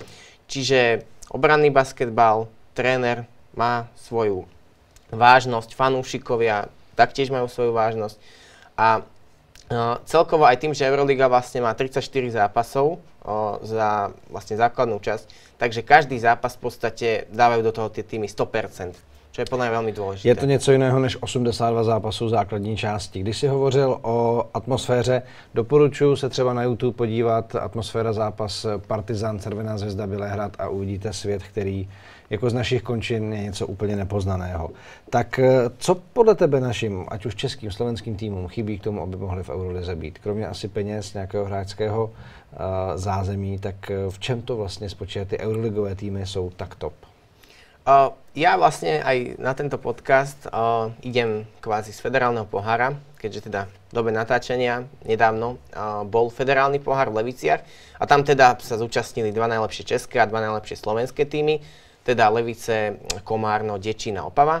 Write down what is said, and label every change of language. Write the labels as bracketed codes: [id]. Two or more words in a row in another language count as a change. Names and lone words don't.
[sk] Čiže obranný basketbal, tréner má svoju vážnosť, fanúšikovia taktiež majú svoju vážnosť a celkovo aj tým, že Euroliga vlastne má 34 zápasov za vlastne základnú časť, takže každý zápas v podstate dávajú do toho tie týmy 100%. [cs] To je podle mě velmi důležité. Je to něco jiného než 82 zápasů základní části. Když jsi hovořil o atmosféře, doporučuji se třeba na YouTube podívat atmosféra zápas Partizan, Červená zvezda, Bělehrad a uvidíte svět, který jako z našich končin je něco úplně nepoznaného. Tak co podle tebe našim, ať už českým, slovenským týmům chybí k tomu, aby mohli v Eurolize být? Kromě asi peněz, nějakého hráčského zázemí, tak v čem to vlastně spočívá? Ty euroligové týmy jsou tak top. [sk] Ja vlastne aj na tento podcast idem kvázi z federálneho pohára, keďže teda v dobe natáčania nedávno bol federálny pohár v Leviciach a tam teda sa zúčastnili 2 najlepšie české a 2 najlepšie slovenské týmy, teda Levice, Komárno, Děčín a Opava.